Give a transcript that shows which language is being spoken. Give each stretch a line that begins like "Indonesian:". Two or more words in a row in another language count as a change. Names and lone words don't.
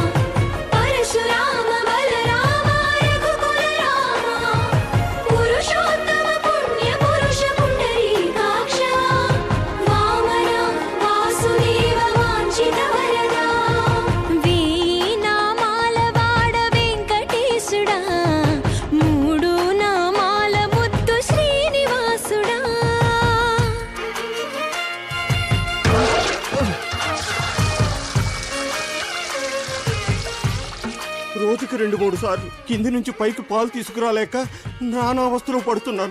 Sanskrit: परशुराम बलराम रघुकुल रामा पुरुषोत्तम पुण्य पुरुष पुंडरीकाक्ष वामन वासुदेव वांछित वरदा
Telugu: వీణామాల వాడ వెంకటేశుడా మూడు నామాల ముద్దు శ్రీనివాసుడా. రోజుకి 2-3 సార్లు కింది నుంచి పైకి పాలు తీసుకురాలేక నానా అవస్థలో పడుతున్నాను.